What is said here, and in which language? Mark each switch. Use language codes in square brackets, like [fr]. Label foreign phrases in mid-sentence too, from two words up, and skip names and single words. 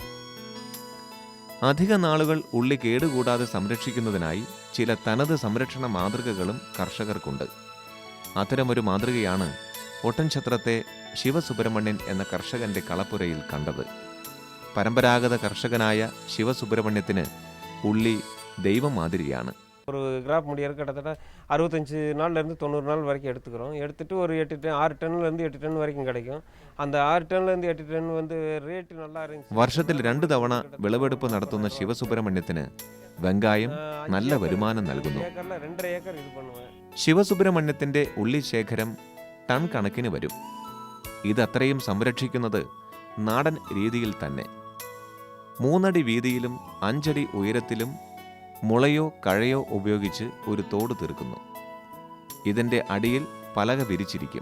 [ml] അധിക നാളുകൾ ഉള്ളി കേടുകൂടാതെ സംരക്ഷിക്കുന്നതിനായി ചില തനത് സംരക്ഷണ മാതൃകകളും കർഷകർക്കുണ്ട്. അത്തരമൊരു മാതൃകയാണ് ഒട്ടൻഛത്രത്തെ ശിവസുബ്രഹ്മണ്യൻ എന്ന കർഷകന്റെ കളപ്പുരയിൽ കണ്ടത്. പരമ്പരാഗത കർഷകനായ ശിവസുബ്രഹ്മണ്യത്തിന് ഉള്ളി ദൈവം മാതിരിയാണ്. [ta] ஒரு கிராப் முடியறது கிட்டத்தட்ட 65 நாள்லேருந்து 90 நாள் வரைக்கும் எடுத்துக்கிறோம். எடுத்துகிட்டு ஒரு 6 டன்லேருந்து 8 டன் வரைக்கும் கிடைக்கும். அந்த 6 டன்லேருந்து 8 டன் வந்து ரேட்டு நல்லா இருந்துச்சு. [ml] വർഷത്തിൽ 2 തവണ വിളവെടുപ്പ് നടത്തുന്ന ശിവസുബ്രഹ്മണ്യത്തിന് വെങ്കായം നല്ല വരുമാനം നൽകുന്നു. [ta] ஏக்கரில் 2.5 ஏக்கர் இது பண்ணுவேன். [ml] ശിവസുബ്രഹ്മണ്യത്തിന്റെ ഉള്ളി ശേഖരം ടൺ കണക്കിന് വരും. ഇതത്രയും സംരക്ഷിക്കുന്നത് നാടൻ രീതിയിൽ തന്നെ. 3 അടി വീതിയിലും 5 അടി ഉയരത്തിലും മുളയോ കഴയോ ഉപയോഗിച്ച് ഒരു തോട് തീർക്കുന്നു. ഇതിൻ്റെ അടിയിൽ പലക വിരിച്ചിരിക്കും.